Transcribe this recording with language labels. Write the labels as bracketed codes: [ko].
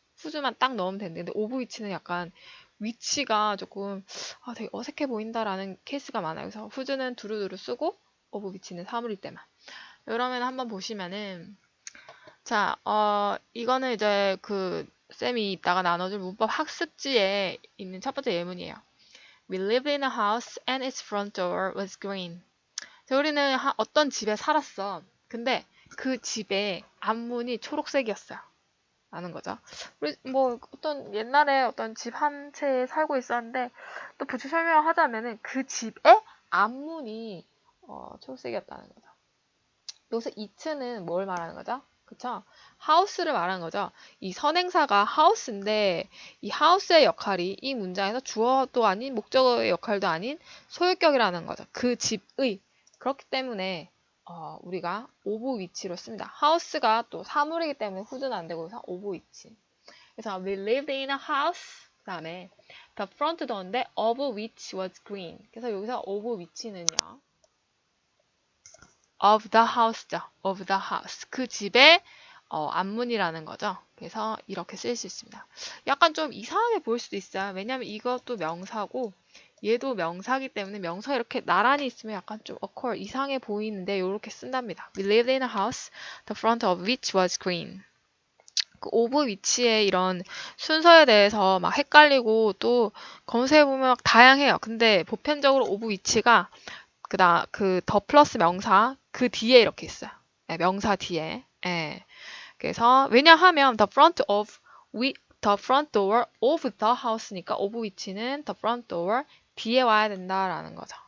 [ko] 후즈만 딱 넣으면 되는데, 근데 오브 위치는 약간 위치가 조금 되게 어색해 보인다라는 케이스가 많아요. 그래서 후즈는 두루두루 쓰고 오브 위치는 사물일 때만. 그러면 한번 보시면은, 자, 이거는 이제 쌤이 이따가 나눠줄 문법 학습지에 있는 첫 번째 예문이에요. [en] We lived in a house and its front door was green. [ko] 자, 우리는 어떤 집에 살았어. 근데 그 집의 앞문이 초록색이었어요. 라는 거죠. 우리 뭐 어떤 옛날에 어떤 집 한 채에 살고 있었는데, 또 부츠 설명을 하자면은 그 집의 앞문이 초록색이었다는 거죠. 여기서 it는 뭘 말하는 거죠? 그쵸? house를 말하는 거죠. 이 선행사가 house인데, 이 house의 역할이 이 문장에서 주어도 아닌 목적어의 역할도 아닌 소유격이라는 거죠. 그 집의. 그렇기 때문에 우리가 of which로 씁니다. house가 또 사물이기 때문에 who는 안 되고, 그래서 of which. 그래서 [en] we lived in a house. [ko] 그 다음에 [en] the front door인데 of which was green. [ko] 그래서 여기서 of which는요, [en] of the house [ko] 죠. [en] of the house. [ko] 그 집의 앞문이라는 거죠. 그래서 이렇게 쓸 수 있습니다. 약간 좀 이상하게 보일 수도 있어요. 왜냐면 이것도 명사고 얘도 명사기 때문에 명사 이렇게 나란히 있으면 약간 좀 awkward, 이상해 보이는데 이렇게 쓴답니다. [en] We lived in a house, the front of which was green. [ko] 그 오브 위치의 이런 순서에 대해서 막 헷갈리고 또 검색해보면 막 다양해요. 근데 보편적으로 오브 위치가 그 더 플러스 명사 그 뒤에 이렇게 있어요. 네, 명사 뒤에. 네. 그래서 왜냐하면 [en] the front door of the house [ko] 니까 of 위치는 [en] the front door [ko] 뒤에 와야 된다라는 거죠.